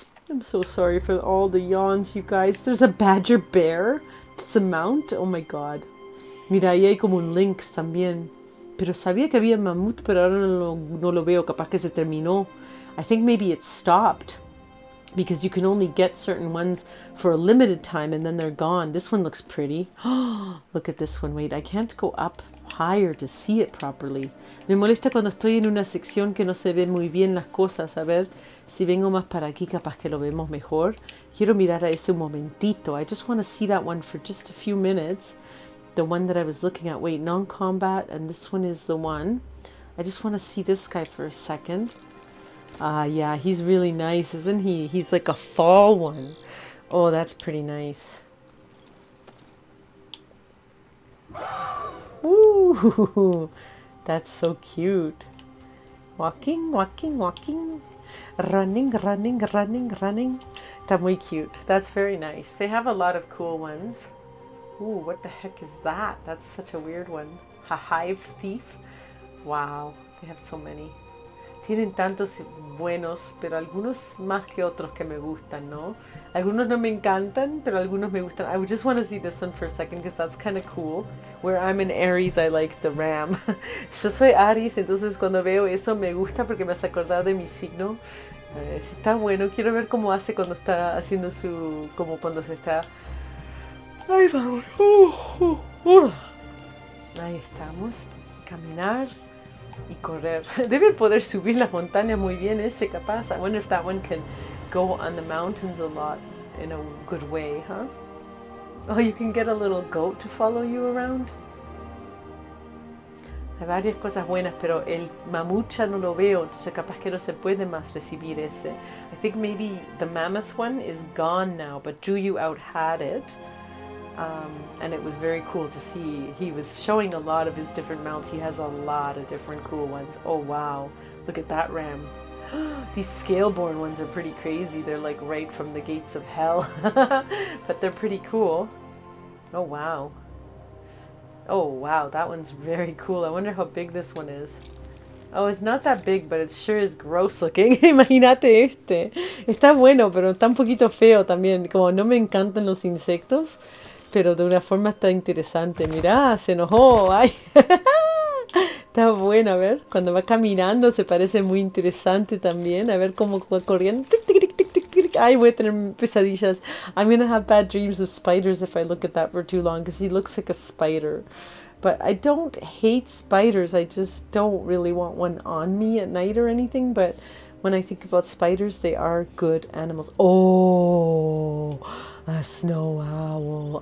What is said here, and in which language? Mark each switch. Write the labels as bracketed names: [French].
[English] I'm so sorry for all the yawns, you guys. There's a badger bear. It's a mount. Oh my god. [Spanish] Mira, ahí hay como un lynx también. Pero sabía que había mamut, pero ahora no lo veo. Capaz que se terminó. [English] I think maybe it stopped. Because you can only get certain ones for a limited time and then they're gone. This one looks pretty. Look at this one. Wait, I can't go up higher to see it properly. [Spanish] Me molesta cuando estoy en una sección que no se ven muy bien las cosas. A ver, si vengo más para aquí, capaz que lo vemos mejor. Quiero mirar a ese un momentito. [English] I just want to see that one for just a few minutes. The one that I was looking at. Wait, non-combat, and this one is the one. I just want to see this guy for a second. Yeah, he's really nice, isn't he? He's like a fall one. Oh, that's pretty nice. Ooh, that's so cute. Walking, walking, walking. Running, running, running, running. [Spanish] Está muy cute. [English] That's very nice. They have a lot of cool ones. Ooh, what the heck is that? That's such a weird one. A hive thief. Wow, they have so many. [Spanish] Tienen tantos buenos, pero algunos más que otros que me gustan, ¿no? Algunos no me encantan, pero algunos me gustan. [English] I just want to see this one for a second because that's kind of cool. Where I'm an Aries, I like the ram. [Spanish] Yo soy Aries, entonces cuando veo eso me gusta porque me hace acordar de mi signo. Está bueno, quiero ver cómo hace cuando está haciendo su... como cuando se está... Ahí vamos. Ahí estamos. Caminar y correr. Debe poder subir las montañas muy bien ese capaz. [English] I wonder if that one can go on the mountains a lot in a good way, huh? Oh, you can get a little goat to follow you around. [Spanish] Hay varias cosas buenas, pero el mamucha no lo veo, entonces capaz que no se puede más recibir ese. [English] I think maybe the mammoth one is gone now, but Juyu out had it. And it was very cool to see. He was showing a lot of his different mounts. He has a lot of different cool ones. Oh wow, look at that ram. These scale-born ones are pretty crazy. They're like right from the gates of hell. But they're pretty cool. Oh wow. Oh wow, that one's very cool. I wonder how big this one is. Oh, it's not that big, but it sure is gross looking. [Spanish] Imagínate este. Está bueno, pero está un poquito feo también. Como no me encantan los insectos, pero de una forma está interesante. Mirá, se enojó. Ay. Está bueno, a ver. Cuando va caminando se parece muy interesante también. A ver cómo va corriendo. Ay, voy a tener pesadillas. [English] I'm gonna have bad dreams of spiders if I look at that for too long, because he looks like a spider. But I don't hate spiders. I just don't really want one on me at night or anything. But when I think about spiders, they are good animals. Oh, a snow owl.